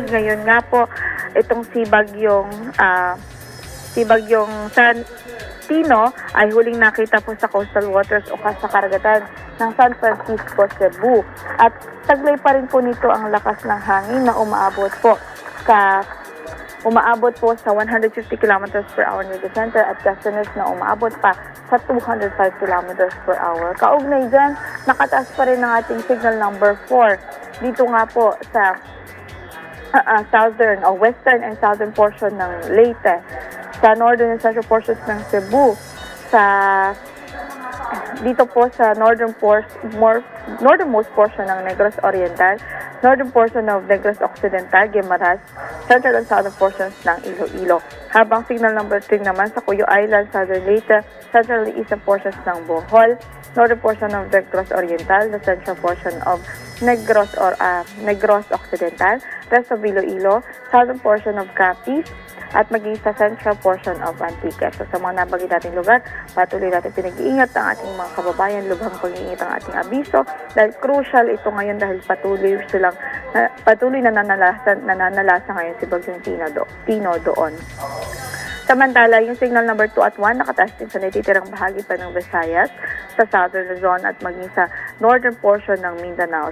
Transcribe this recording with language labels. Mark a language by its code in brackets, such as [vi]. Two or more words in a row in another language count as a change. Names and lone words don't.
[tl] Ngayon nga po, itong si Bagyong San Tino ay huling nakita po sa [en] coastal waters [tl] o sa karagatan ng San Francisco, Cebu. At taglay pa rin po nito ang lakas ng hangin na umaabot po sa 150 [en] kilometers per hour near the center [tl] at gustiness na umaabot pa sa 205 [en] kilometers per hour. [tl] Kaugnay dyan, nakataas pa rin ang ating [en] signal number [tl] 4. Dito nga po sa southern o [en] western and southern portion [tl] ng Leyte, sa [en] northern and central portions [tl] ng Cebu, dito po sa [en] northernmost portion [tl] ng Negros Oriental, [en] northern portion of Negros Occidental, [tl] Guimaras, [en] central and southern portions [tl] ng Iloilo. Habang [en] signal number [tl] 3 naman sa Cuyo Island, southern Leyte, [en] central and eastern portions [tl] ng Bohol, [en] northern portion of Negros Oriental, the central portion of Negros Occidental, rest of Iloilo, southern portion of Capiz, [tl] at maging sa [en] central portion of Antique. [tl] So sa mga nabagay nating lugar, patuloy natin pinag-iingat ang ating mga kababayan, lubhang pag-iingat ang ating abiso dahil crucial ito ngayon dahil patuloy na nananalasa ngayon si Bagyong Tino doon. Samantala, yung [en] signal number [tl] 2 at 1 nakataas din sa natitirang bahagi pa ng Visayas, sa southern Luzon at maging sa northern portion ng Mindanao.